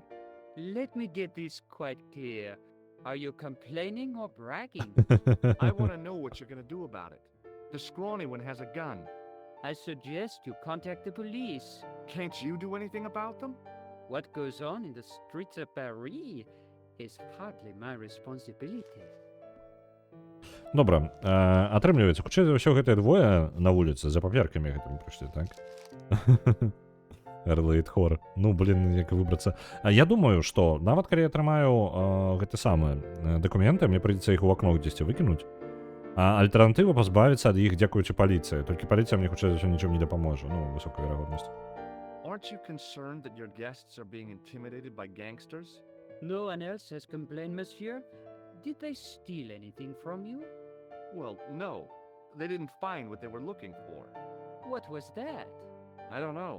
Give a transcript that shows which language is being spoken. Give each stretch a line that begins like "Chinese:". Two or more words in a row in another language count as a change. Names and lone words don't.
English: Let me get this quite clear. Are you complaining or bragging? I want to know what you're going to do about it. The scrawny one has a gun. I suggest you contact the police. Can't you do anything about them? What goes on in the streets of Paris is hardly my responsibility.
Belarusian: Добра, атрымліваецца, хутчэй за ўсё гэтыя двое на вуліцы за паперкамі гэтымі прыйшлі, так? Эрлейд Хор. Ну, блин, як выбрацца. Я думаю, што нават калі я атрымаю гэты самы дакументы, мне прыйдзецца іх у акно дзесьці выкінуць. А альтэрнатыва пазбавіцца ад іх дзякуючы паліцыі. Толькі паліцыя мне хутчэй за ўсё нічым не дапаможа. Ну, высокая верагоднасць.
English: Aren't you concerned that your guests are being intimidated by gangsters? No one else has complained, monsieur? Did they steal anything from you? Well, no. They didn't find what they were looking for. What was that? I don't know.